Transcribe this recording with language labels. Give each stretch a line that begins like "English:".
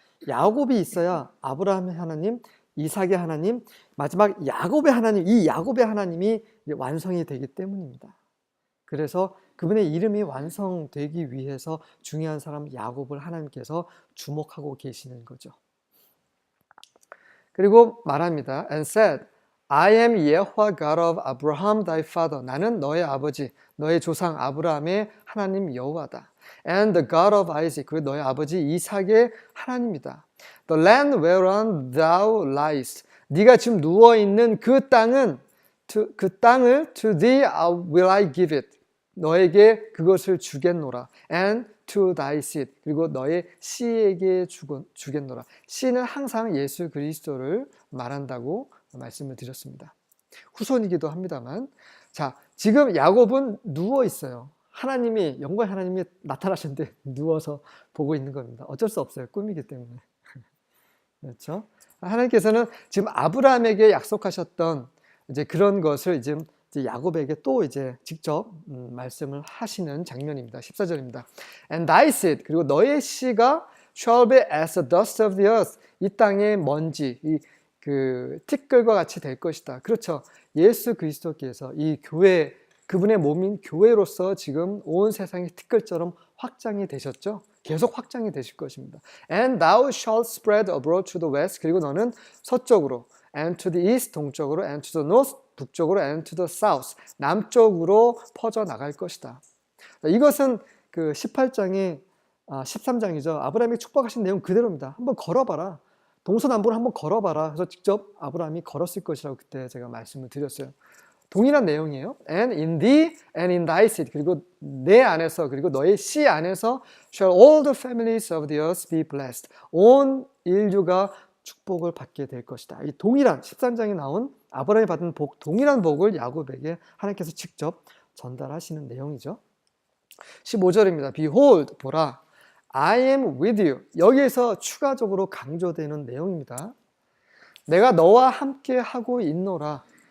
Korean: 야곱이 있어야 아브라함의 하나님, 이삭의 하나님, 마지막 야곱의 하나님, 이 야곱의 하나님이 완성이 되기 때문입니다. 그래서 그분의 이름이 완성되기 위해서 중요한 사람 야곱을 하나님께서 주목하고 계시는 거죠. 그리고 말합니다.
English: And said, I am Yehovah God of Abraham thy father.
Korean: 나는 너의 아버지, 너의 조상 아브라함의 하나님 여호와다.
English: And the God of Isaac.
Korean: 그리고 너의 아버지 이삭의 하나님이다.
English: The land whereon thou liest.
Korean: 네가 지금 누워 있는 그 땅을
English: to thee will I give it.
Korean: 너에게 그것을 주겠노라.
English: And to thy seed.
Korean: 그리고 너의 씨에게 주겠노라. 씨는 항상 예수 그리스도를 말한다고 말씀을 드렸습니다. 후손이기도 합니다만, 자, 지금 야곱은 누워 있어요. 하나님이, 영광의 하나님이 나타나셨는데 누워서 보고 있는 겁니다. 어쩔 수 없어요. 꿈이기 때문에. 그렇죠? 하나님께서는 지금 아브라함에게 약속하셨던 이제 그런 것을 이제 야곱에게 또 이제 직접 말씀을 하시는 장면입니다. 14절입니다.
English: And thy seed,
Korean: 그리고 너의 씨가
English: shall be as the dust of the earth.
Korean: 이 땅의 먼지, 그 티끌과 같이 될 것이다. 그렇죠. 예수 그리스도께서 이 교회, 그분의 몸인 교회로서 지금 온 세상의 티끌처럼 확장이 되셨죠. 계속 확장이 되실 것입니다.
English: And thou shalt spread abroad to the west.
Korean: 그리고 너는 서쪽으로,
English: and to the east,
Korean: 동쪽으로,
English: and to the north,
Korean: 북쪽으로,
English: and to the south,
Korean: 남쪽으로 퍼져 나갈 것이다. 이것은 그 18장의 13장이죠. 아브라함이 축복하신 내용 그대로입니다. 한번 걸어봐라. 동서남북을 한번 걸어봐라. 그래서 직접 아브라함이 걸었을 것이라고 그때 제가 말씀을 드렸어요. 동일한 내용이에요.
English: And in thee and in thy seed.
Korean: 그리고 내 안에서, 그리고 너의 씨 안에서
English: shall all the families of the earth be blessed.
Korean: 온 인류가 축복을 받게 될 것이다. 이 동일한 13장에 나온 아브라함이 받은 복, 동일한 복을 야곱에게 하나님께서 직접 전달하시는 내용이죠. 15절입니다.
English: Behold,
Korean: 보라,
English: I am with you.
Korean: 여기에서 추가적으로 강조되는 내용입니다. 내가 너와 함께 하고 있노라.